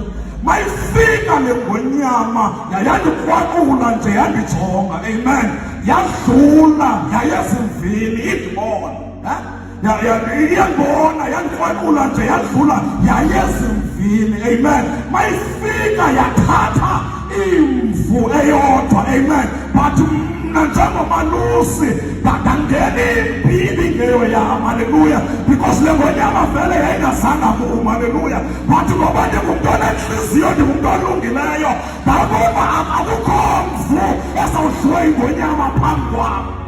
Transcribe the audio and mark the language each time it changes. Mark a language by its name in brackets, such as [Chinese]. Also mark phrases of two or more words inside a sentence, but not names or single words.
[Xhosa] Mayifika le ngonyama yayandikrwaqula nje yandijonga. Amen. Yadlula yayezimvini idibona. Iyangibona yandikrwaqula nje yadlula yayezimvini. Amen. Mayifika yathatha imvu eyodwa. Amen. But mna njengomalusi ndangena impini ngeyo yam, haleluya, because le ngonyama vele yayingazanga muma, haleluya. But ngoba ndingumntu onentliziyo, ndingumntu olungileyo, ndakuba akukho mvu esawudliwe ingonyama phambi kwam.